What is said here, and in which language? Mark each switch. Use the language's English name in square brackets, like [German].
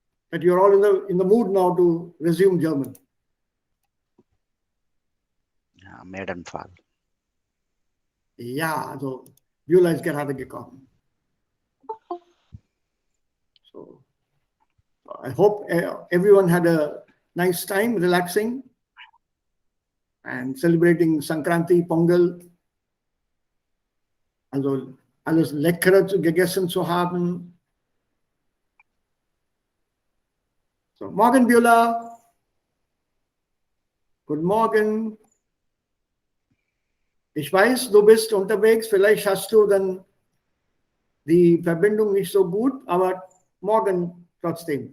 [English] That you're all in the mood now to resume German. [German] Ja, mehr den Fall. Ja, also Beulah ist gerade gekommen. [English] So, I hope everyone had a nice time relaxing and celebrating Sankranti, Pongal. [German] Also alles Leckere gegessen zu haben. So, morgen, Beulah. Guten Morgen. Ich weiß, du bist unterwegs. Vielleicht hast du dann die Verbindung nicht so gut, aber morgen trotzdem.